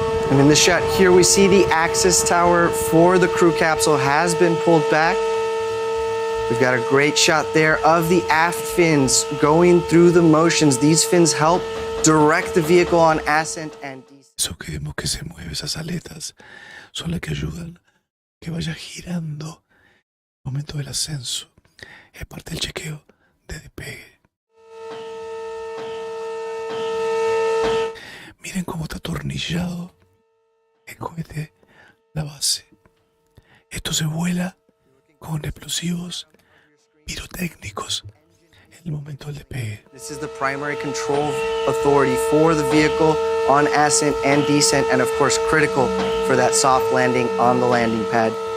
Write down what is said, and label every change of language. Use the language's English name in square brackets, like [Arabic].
[English] And in the shot here, we see the access tower for the crew capsule has been pulled back. We've got a great shot there of the aft fins going through the motions. These fins help direct the vehicle on ascent and descent. [Spanish] Eso que vemos que se mueve, esas aletas, son las que ayudan que vaya girando el momento del ascenso. Es parte del chequeo de despegue. Miren cómo está atornillado el cohete, la base. Esto se vuela con explosivos pirotécnicos en el momento del despegue. [English] This is the primary control authority for the vehicle on ascent and descent, and of course critical for that soft landing on the landing pad.